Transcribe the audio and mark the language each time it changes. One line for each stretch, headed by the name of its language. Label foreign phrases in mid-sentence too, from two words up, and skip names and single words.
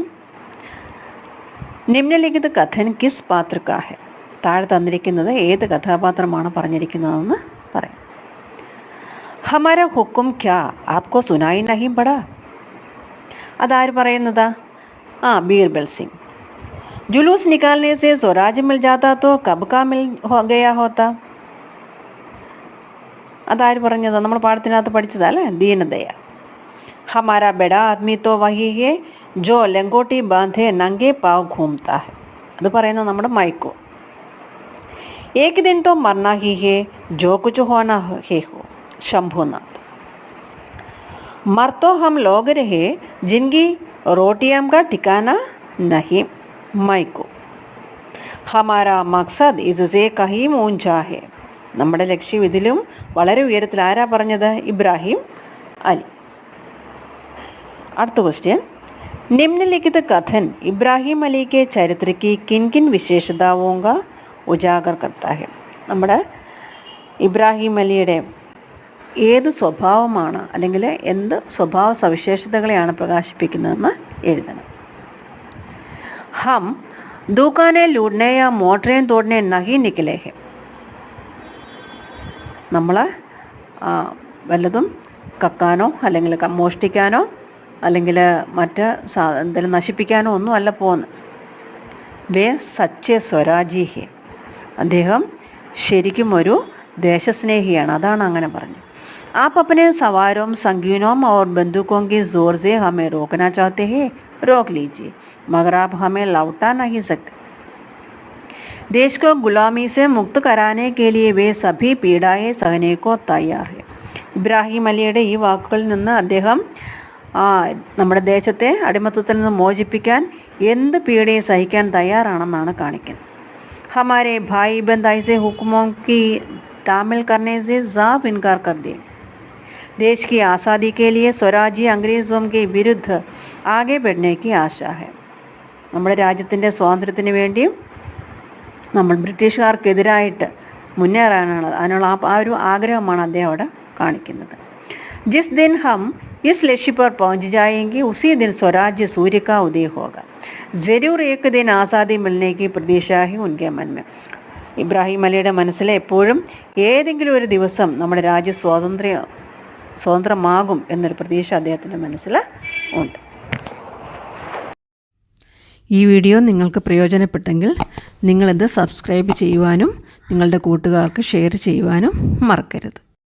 Hindi: निम्नलिखित कथन किस पात्र का है.
Malayalam: താഴെ തന്നിരിക്കുന്നത് ഏത് കഥാപാത്രമാണ് പറഞ്ഞിരിക്കുന്നതെന്ന് പറയാം.
Hindi: हमारा हुक्म क्या आपको सुनाई नहीं पड़ा.
Malayalam: അതാര് പറയുന്നതാ? ബീർബൽ സിംഗ്.
Hindi: जुलूस निकालने से स्वराज मिल जाता तो कब का मिल गया होता.
Malayalam: അതാര് പറഞ്ഞത്? നമ്മൾ പാഠത്തിനകത്ത് പഠിച്ചതല്ലേ, ദീനദയ.
Hindi: हमारा बड़ा आदमी तो वही है जो लंगोटी बांधे नंगे पाँव घूमता है.
Malayalam: അത് പറയുന്നത് നമ്മുടെ മൈക്കോ.
Hindi: एक दिन तो मरना ही है जो कुछ होना है हो. शंभुनाथ. मर तो हम लोग रहे जिनकी रोटियां का ठिकाना नहीं. മൈക്കോ. हमारा मकसद इससे कहीं ऊँचा है.
Malayalam: നമ്മുടെ ലക്ഷ്യം ഇതിലും വളരെ ഉയരത്തിൽ. ആരാ പറഞ്ഞത്? ഇബ്രാഹിം അലി. അടുത്ത ക്വസ്റ്റ്യൻ.
Hindi: निम्नलिखित कथन इब्राहिम अली के चरित्र की किन किन विशेषताओं का उजागर करता है.
Malayalam: നമ്മുടെ ഇബ്രാഹിം അലിയുടെ ഏത് സ്വഭാവമാണ് അല്ലെങ്കിൽ എന്ത് സ്വഭാവ സവിശേഷതകളെയാണ് പ്രകാശിപ്പിക്കുന്നതെന്ന് എഴുതണം.
Hindi: हम दुकानें लूटने या मोटरें तोड़ने नहीं निकले हैं.
Malayalam: നമ്മൾ വല്ലതും കക്കാനോ അല്ലെങ്കിൽ മോഷ്ടിക്കാനോ അല്ലെങ്കിൽ മറ്റ് എന്തെങ്കിലും നശിപ്പിക്കാനോ ഒന്നും അല്ല പോകുന്നത്.
Hindi: वे सच्चे स्वराजी हैं.
Malayalam: അദ്ദേഹം ശരിക്കും ഒരു ദേശസ്നേഹിയാണ്. അതാണ് അങ്ങനെ പറഞ്ഞത്.
Hindi: आप अपने सवारों संगीनों और बंदूकों की ज़ोर से हमें रोकना चाहते हैं, रोक लीजिए, मगर आप हमें लौटा नहीं सकते. देश को गुलामी से मुक्त कराने के लिए वे सभी पीड़ाएं सहने को तैयार है.
Malayalam: ഇബ്രാഹിം അലിയുടെ ഈ വാക്കുകളിൽ നിന്ന് അദ്ദേഹം നമ്മുടെ ദേശത്തെ അടിമത്തത്തിൽ നിന്ന് മോചിപ്പിക്കാൻ എന്ത് പീഡയും സഹിക്കാൻ തയ്യാറാണെന്നാണ് കാണിക്കുന്നത്.
Hindi: हमारे भाई बंद ऐसे हुक्मों की तामील करने से साफ इनकार कर दिए. देश की आज़ादी के लिए स्वराज्य अंग्रेज़ों के विरुद्ध आगे बढ़ने की आशा है.
Malayalam: നമ്മുടെ രാജ്യത്തിൻ്റെ സ്വാതന്ത്ര്യത്തിന് വേണ്ടിയും നമ്മൾ ബ്രിട്ടീഷുകാർക്കെതിരായിട്ട് മുന്നേറാനാണ് അതിനുള്ള ആ ഒരു ആഗ്രഹമാണ് അദ്ദേഹം അവിടെ കാണിക്കുന്നത്.
Hindi: जिस दिन हम इस लक्ष्य पर पहुंच जाएंगे उसी दिन स्वराज्य सूर्य का उदय होगा. ज़रूर एक दिन आज़ादी मिलने की प्रतीक्षा है उनके मन में.
Malayalam: ഇബ്രാഹിം അലിയുടെ മനസ്സിൽ എപ്പോഴും ഏതെങ്കിലും ഒരു ദിവസം നമ്മുടെ രാജ്യം സ്വതന്ത്രമാകും എന്നൊരു പ്രതീക്ഷ അദ്ദേഹത്തിൻ്റെ മനസ്സിൽ ഉണ്ട്. ഈ വീഡിയോ നിങ്ങൾക്ക് പ്രയോജനപ്പെട്ടെങ്കിൽ നിങ്ങളിത് സബ്സ്ക്രൈബ് ചെയ്യുവാനും നിങ്ങളുടെ കൂട്ടുകാർക്ക് ഷെയർ ചെയ്യുവാനും മറക്കരുത്.